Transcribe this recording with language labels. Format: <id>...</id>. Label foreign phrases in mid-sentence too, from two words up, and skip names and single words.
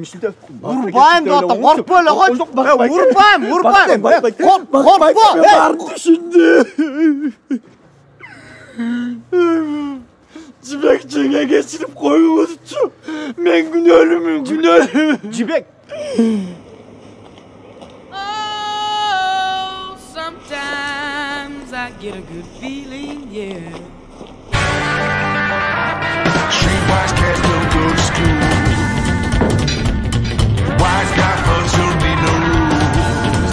<ky>Урбайм деп атам, коркпо эле койчу. Урбайм. Коркпо. Баарын түшүндү. Жибек жеңе кечирип коюңузчу. Мен күнөөлүүмүн, күнөөлүү. Жибек.</ky> <en>Sometimes I get a good feeling, yeah. Streetwise cats don't go to school. Wise guy funds don't need no rules.</en>